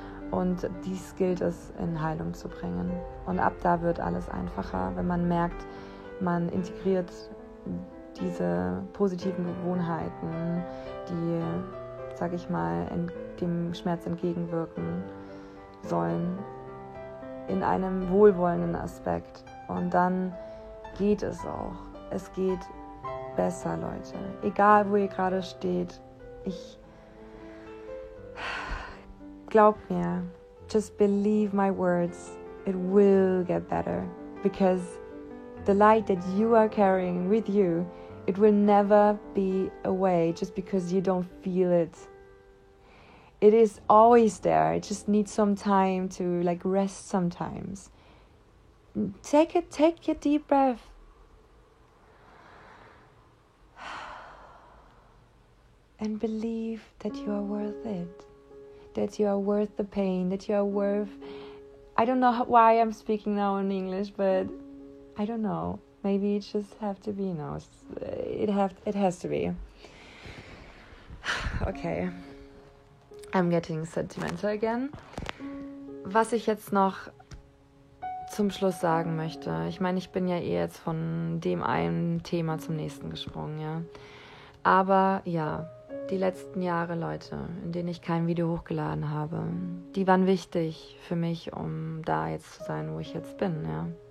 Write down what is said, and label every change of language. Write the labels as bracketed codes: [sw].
[de] Und dies gilt es in Heilung zu bringen. Und ab da wird alles einfacher, wenn man merkt, man integriert diese positiven Gewohnheiten, die, sag ich mal, dem Schmerz entgegenwirken sollen, in einem wohlwollenden Aspekt. Und dann geht es auch. Es geht besser, Leute. Egal, wo ihr gerade steht. Glaubt mir, [en] just believe my words. It will get better. Because the light that you are carrying with you, it will never be away just because you don't feel it. It is always there. It just needs some time to rest sometimes. Take a deep breath. And believe that you are worth it. That you are worth the pain, that you are worth... I don't know why I'm speaking now in English, but I don't know. Maybe it just have to be now. It has to be. Okay. I'm getting sentimental again. [de] Was ich jetzt noch zum Schluss sagen möchte. Ich meine, ich bin ja jetzt von dem einen Thema zum nächsten gesprungen, ja. Aber ja, die letzten Jahre, Leute, in denen ich kein Video hochgeladen habe, die waren wichtig für mich, um da jetzt zu sein, wo ich jetzt bin, ja.